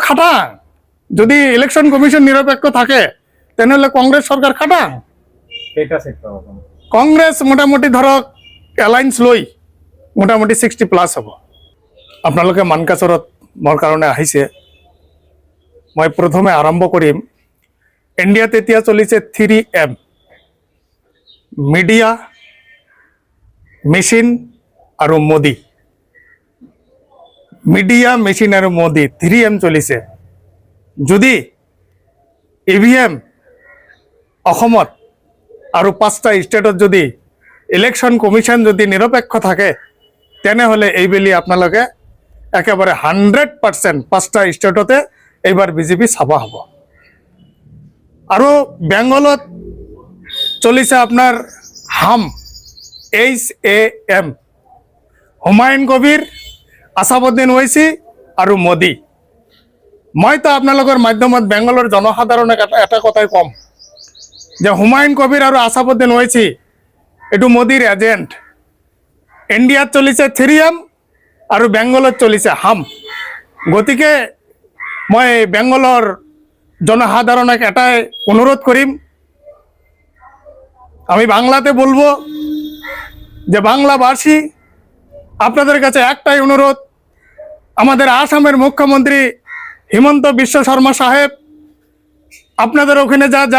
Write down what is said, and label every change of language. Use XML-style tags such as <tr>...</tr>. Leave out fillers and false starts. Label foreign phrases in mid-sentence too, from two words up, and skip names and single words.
<as>খাটাং যদি</as> <en>election commission</en> <as>নিরপেক্ষ থাকে তাহলে কংগ্রেস সরকার খাটাং কংগ্রেস মোটামুটি ধরক এলায়েন্স লৈ মোটামুটি 60+ হব আপোনালোকে মানকাচৰত মোৰ কাৰণে আহিছে মই প্ৰথমে আৰম্ভ কৰিম ইণ্ডিয়াত এতিয়া চলিছে 3M</as> <en>media machine</en> <as>আৰু মোদী</as> <en>media machine</en> <as>আৰু মোদী 3M চলিছে যদি ইভিএম অসমত আৰু 5টা ষ্টেটত যদি</as> <en>election commission</en> <as>যদি নিরপেক্ষ থাকে তেনেহলে এইবেলি আপোনালোকে একেবারে 100% 5টা স্টেটতে এইবার বিজেপি ছাপা হব আৰু বেঙ্গলত চলিছে আপনার হাম HAM হুমায়ুন কবির আসাদুদ্দিন ওয়াইসি আৰু মোদী মই তো আপোনালোকৰ মাধ্যমত বেঙ্গলৰ জনসাধাৰণক এটা কথাই কম যে হুমায়ুন কবির আৰু আসাদুদ্দিন ওয়াইসি এটু মোদীর এজেন্ট ইন্ডিয়াত চলিছে 3M আৰু বেঙ্গলত চলিছে হাম গতিকে মই বেঙ্গলৰ জনসাধাৰণক এটাই অনুরোধ করিম</as> <bn>আমি বাংলাতে বলবো যে বাংলাভাষী আপনাদের কাছে একটাই অনুরোধ আমাদের আসামের মুখ্যমন্ত্রী হিমন্ত বিশ্ব শর্মা সাহেব আপনাদের ওখানে যা</bn>